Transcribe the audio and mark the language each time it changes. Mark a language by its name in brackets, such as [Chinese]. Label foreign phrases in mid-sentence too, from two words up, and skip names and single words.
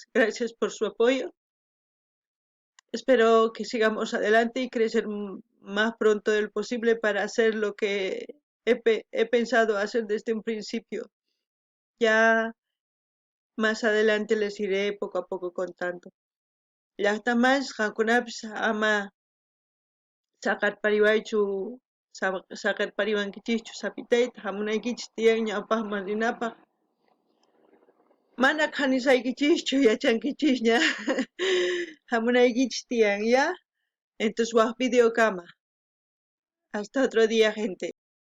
[Spanish] Gracias por su apoyo. Espero que sigamos adelante y crecer más pronto del posible para hacer lo que he pensado hacer desde un principio. Ya más adelante les iré poco a poco contando. [Quechua] Llaqtamas qankunapis ama saqarpariwaychu saqarpariwankichischu sapitayta hamunaykichis tiyan ñawpaqman rinapaq. Mana qanisaykichischu yachankichisña hamunaykichis tiyan, ¿ya? Entonces waq video kama. [Spanish] Hasta otro día, gente.